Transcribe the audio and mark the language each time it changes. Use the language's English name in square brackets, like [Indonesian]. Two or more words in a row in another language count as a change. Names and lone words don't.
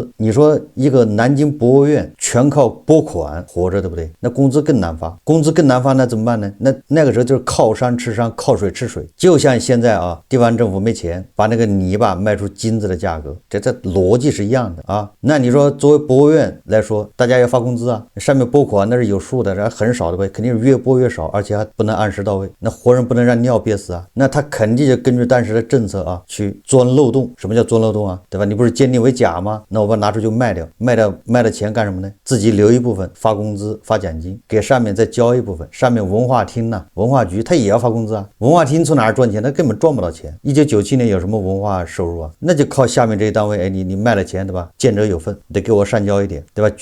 [Chinese] 你說一個南京博物院全靠拨款活着，對不對？那工資更難發，工資更難發，那怎麼辦呢？那個時候就是靠山吃山，靠水吃水。就像現在啊，地方政府沒錢，把那個泥巴賣出金子的價格，這邏輯是一樣的啊。那你說作為博物院來說，大家要發工資啊，上面拨款那是有數的，然后很少的呗，肯定是越拨越少，而且還不能按时到位。那活人不能让尿憋死啊，那他肯定就根据当时的政策啊去钻漏洞。什麼叫钻漏洞啊？对吧？你不是鉴定為假嗎？那我把它拿出去賣掉，賣的錢幹什麼呢？自己留一部分發工資發獎金，給上面再交一部分。上面文化廳呢，文化局他也要發工資啊。文化廳從哪兒賺錢？他根本賺不到錢。1997年有什麼文化收入啊？那就靠下面這一單位，哎，你賣了錢，對吧？見者有份，得給我上交一點，對吧？